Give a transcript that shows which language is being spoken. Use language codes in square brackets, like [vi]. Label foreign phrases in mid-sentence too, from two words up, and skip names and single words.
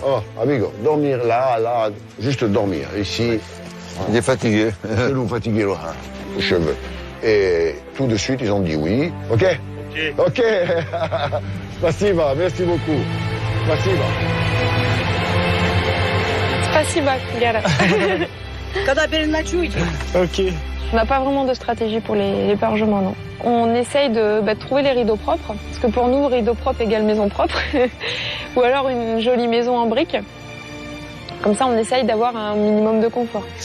[fr] Oh, amigo, dormir là, juste dormir. Ici. Il est fatigué. C'est nous fatigué, là, les cheveux. Et tout de suite, ils ont dit oui. Ok. Spasiba, merci beaucoup. [ru] Spasiba. Спасибо, Гера. [fr] Ok. On n'a pas vraiment de stratégie pour l'hébergement, non. On essaye de trouver les rideaux propres, parce que pour nous, rideau propre égale maison propre, ou alors une jolie maison en briques. Comme ça, on essaye d'avoir un minimum de confort.